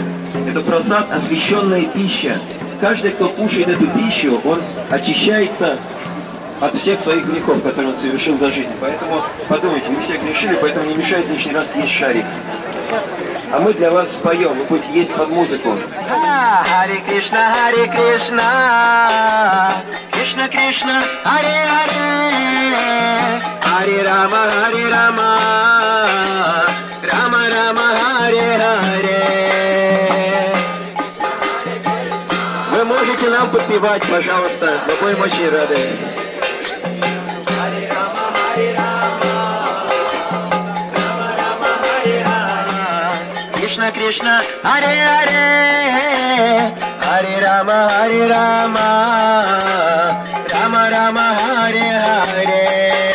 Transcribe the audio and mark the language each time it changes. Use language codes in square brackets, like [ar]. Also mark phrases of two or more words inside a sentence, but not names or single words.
[ru] Это просад, освященная пища. Каждый, кто кушает эту пищу, он очищается от всех своих грехов, которые он совершил за жизнь. Поэтому подумайте, мы все грешили, поэтому не мешает лишний раз есть шарик. А мы для вас споем, вы будете есть под музыку. [sa] हरे कृष्ण, हरे कृष्ण, कृष्ण कृष्ण, हरे हरे, हरे राम, हरे राम, राम राम, हरे हरे. [ru] Вы можете нам подпевать, пожалуйста, мы будем очень рады. [sa] हरे राम, हरे राम, राम राम, हरे राम, कृष्ण कृष्ण, हरे हरे, हरे राम, हरे राम, राम राम, हरे हरे.